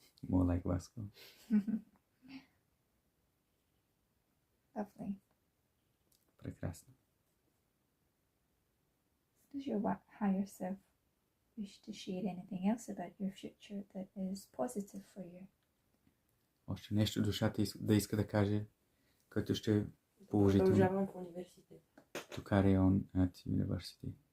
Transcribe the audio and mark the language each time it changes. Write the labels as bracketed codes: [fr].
[en] More like Vasco. Lovely. [bg] Прекрасно. [en] Does your higher self wish to share anything else about your future that is positive for you? [bg] Още нещо душата да иска да каже, което ще е положително. Продължавам в университет. [en] To carry on at university.